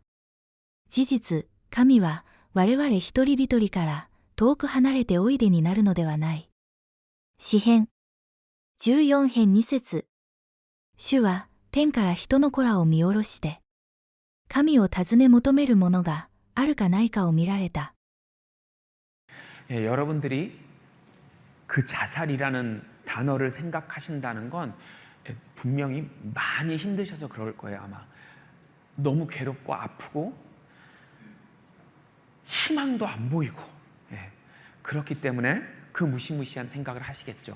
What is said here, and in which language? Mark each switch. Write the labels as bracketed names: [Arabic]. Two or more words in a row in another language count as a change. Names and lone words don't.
[Japanese] 事実、神は我々一人一人から遠く離れておいでになるのではない。詩編14編2節。主は天から人の子らを見下ろして、神を尋ね求める者があるかないかを見られた。 [Korean] 예, 여러분들이 그 자살이라는 단어를 생각하신다는 건 분명히 많이 힘드셔서 그럴 거예요. 아마 너무 괴롭고 아프고 희망도 안 보이고 그렇기 때문에 그 무시무시한 생각을 하시겠죠.